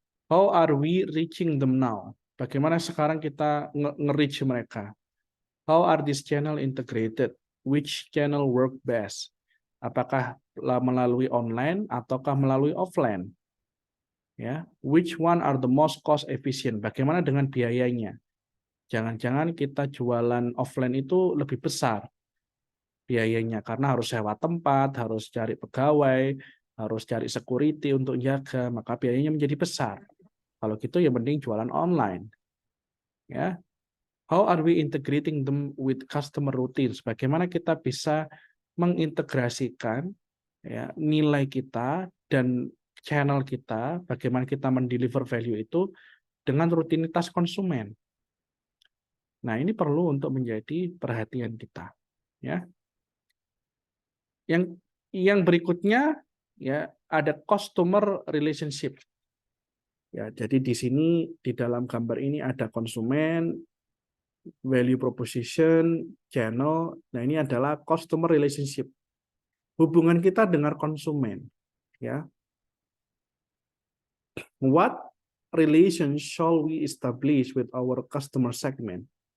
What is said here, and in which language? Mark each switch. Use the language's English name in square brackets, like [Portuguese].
[English] How are we reaching them now? [Indonesian] Bagaimana sekarang kita nge-reach mereka? [English] How are this channel integrated? Which channel work best? [Indonesian] Apakah melalui online ataukah melalui offline? [English] Ya, which one are the most cost efficient? [Indonesian] Bagaimana dengan biayanya? Jangan-jangan kita jualan offline itu lebih besar biayanya karena harus sewa tempat, harus cari pegawai, harus cari security untuk jaga, maka biayanya menjadi besar. Kalau gitu ya mending jualan online, ya. [English] How are we integrating them with customer routines? [Indonesian] Bagaimana kita bisa mengintegrasikan ya nilai kita dan channel kita, bagaimana kita mendeliver value itu dengan rutinitas konsumen. Nah, ini perlu untuk menjadi perhatian kita, ya. Yang berikutnya ya ada customer relationship. Ya, jadi di sini di dalam gambar ini ada konsumen, value proposition, channel. Nah, ini adalah customer relationship. Hubungan kita dengan konsumen, ya. [English] What relation shall we establish with our customer segment?